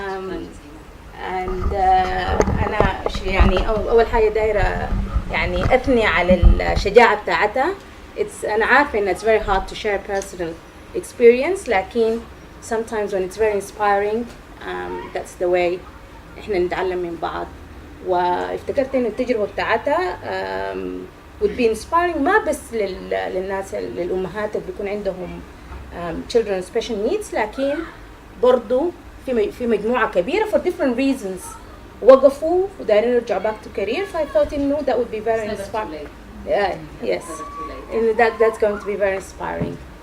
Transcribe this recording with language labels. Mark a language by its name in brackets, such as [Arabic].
[Arabic] and أنا أول حاجة دايرة أثني على الشجاعة بتاعتها. أنا عارفة إن [English] it's very hard to share personal experience، [Arabic] لكن [English] sometimes when it's very inspiring that's the way [Arabic] إحنا نتعلم من بعض. وافتكرت إن التجربة بتاعتها [English] would be inspiring [Arabic] ما بس للناس للأمهات اللي بيكون عندهم [English] children with special needs، [Arabic] لكن برضو في مجموعة كبيرة [English] for different reasons [Arabic] وقفوا ودايرين يرجعوا [English] back to career. So I thought that would be very inspiring. Yes, and that's going to be very inspiring.